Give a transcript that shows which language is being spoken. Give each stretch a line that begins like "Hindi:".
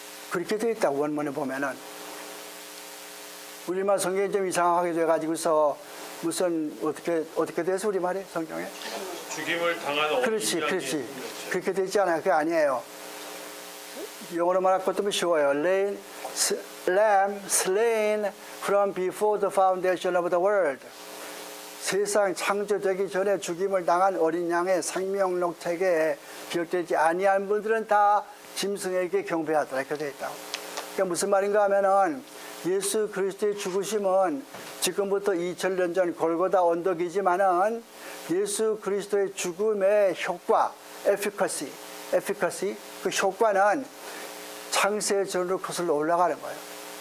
Korean: 그렇게 되어 있다고 원문에 보면은. 우리말 성경이 좀 이상하게 돼가지고서 무슨 어떻게 돼서 우리말에 성경에? 죽임을 당한 어린 그렇지. 그렇게 되지 않아요. 그게 아니에요. 영어로 말할 것도 쉬워요.
English: lamb slain from before the foundation of the world.
Korean: 세상 창조되기 전에 죽임을 당한 어린 양의 생명록 책에 기록되지 아니한 분들은 다 짐승에게 경배하더라. 이렇게 되어 있다고. 그러니까 무슨 말인가 하면은 예수 그리스도의 죽으심은 지금부터 2000년 전 골고다 언덕이지만은 예수 그리스도의 죽음의 효과, efficacy, 그 효과는 창세전으로 거슬러 올라가는 거예요.